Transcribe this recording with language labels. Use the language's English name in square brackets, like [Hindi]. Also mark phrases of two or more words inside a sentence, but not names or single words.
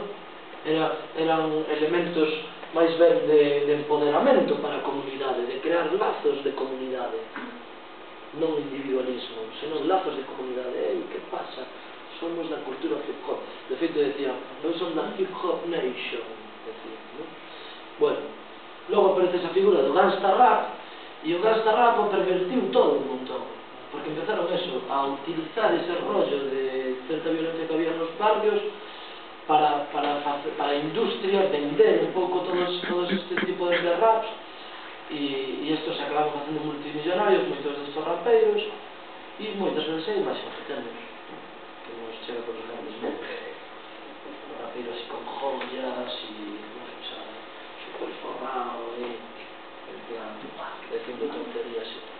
[Galician] Eran elementos máis ben de empoderamento para a comunidade, de crear lazos de comunidade, non individualismo, senón lazos de comunidade. Que pasa? Somos da cultura [English] hip hop. [Galician] De feito decía, eu son da [English] hip hop nation, [Galician] decía, non? Bueno, logo aparece esa figura do [English] gangsta rap, [Galician] e o [English] gangsta rap [Galician] o pervertiu todo un montón, porque empezaron eso, a utilizar ese rollo de certa violencia que había nos barrios para a industria vender un pouco todos este tipo de raps, e estos se acabaron facendo multimillonarios, moitos destos rapeiros, e moitas veces hai máis que temos, que nos chega por os grandes medios, rapeiros así con joyas e super forrado e en plan dicindo tonterías.